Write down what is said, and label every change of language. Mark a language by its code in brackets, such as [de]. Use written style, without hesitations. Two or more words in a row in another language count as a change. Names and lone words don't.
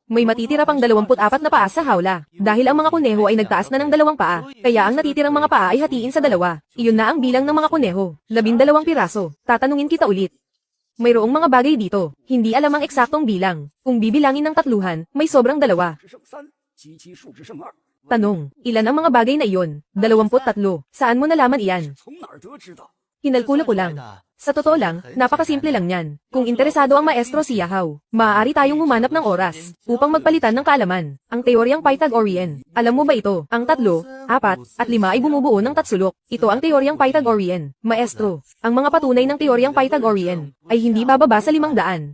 [tl] may matitira pang 24 na paa sa hawla. Dahil ang mga kuneho ay nagtaas na ng 2 paa, kaya ang natitirang mga paa ay hatiin sa 2. Iyon na ang bilang ng mga kuneho. 12 piraso. Tatanungin kita ulit. Mayroong mga bagay dito. Hindi alam ang eksaktong bilang. Kung bibilangin ng tatluhan, may sobrang 2. [zh] 只剩3，机器数值剩2。 [tl] Tanong, ilan ang mga bagay na iyon? 23. Saan mo nalaman iyan? [zh] 从哪儿得知的？ [tl] Kinalkula ko lang. Sa totoo lang, napakasimple lang yan. Kung interesado ang maestro si Yahaw, maaari tayong humanap ng oras upang magpalitan ng kaalaman. Ang teoryang Pythagorean. Alam mo ba ito? Ang 3, 4, at 5 ay bumubuo ng tatsulok. Ito ang teoryang Pythagorean. Maestro, ang mga patunay ng teoryang Pythagorean ay hindi bababa sa 500.